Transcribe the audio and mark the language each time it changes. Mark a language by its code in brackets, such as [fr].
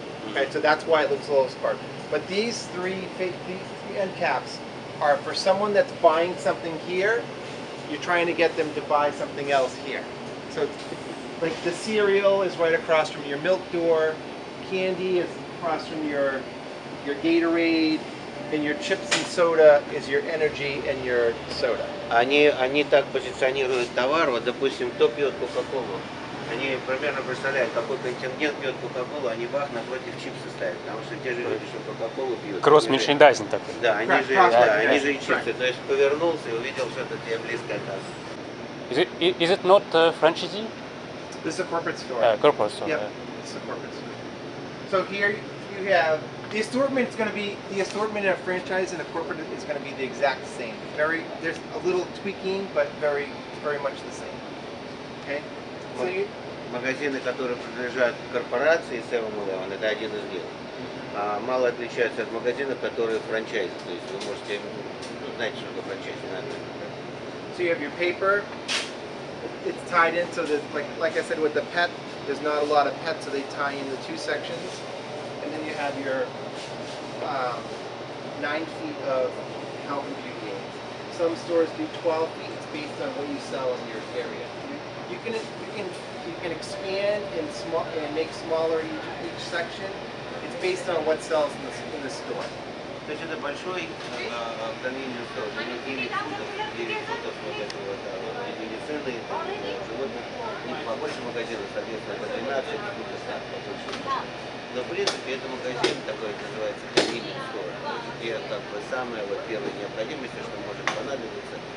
[en] Okay, so that's why it looks a little sparse. But these three end caps are for someone that's buying something here. You're trying to get them to buy something else here. So, like the cereal is right across from your milk door, candy is across from your Gatorade, and your chips and soda is your energy and your soda. [ru] Они так позиционируют товар, вот допустим, кто пьет Кока-Колу, они примерно представляют, какой контингент пьет Кока-Колу, они бах напротив чипсы ставят, потому что те же люди, что Кока-Колу пьют. Кросс-мерчендайзинг такой. Да, они же и чипсы, то есть повернулся и увидел что-то тебе близко от нас. [en] Is it not franchisee? This is a corporate store. Corporate store. Yep, it's a corporate store. So here you have the assortment. It's going to be the assortment in a franchise and a corporate is going to be the exact same. There's a little tweaking, but very much the same. Okay. So [ru] Магазины, которые принадлежат корпорации 7-Eleven, это один из них. Мало отличаются от магазинов, которые франчайзи. То есть вы можете, знаете, что такое франчайзи, надо. [en] So you have your paper. It's tied in, so that like I said with the pet, there's not a lot of pets, so they tie in the two sections. And then you have your 9 feet of health and beauty aids. Some stores do 12 feet. It's based on what you sell in your area. You can expand and make smaller each section. It's based on what sells in the store. [ru] То есть это большой convenience store, у них 9 футов вот этого медицины, животных, у них побольше магазинов, соответственно, по 12 футов побольше. Но в принципе это магазин такой называется convenience store, где как бы самое вот первой необходимости, что может понадобиться.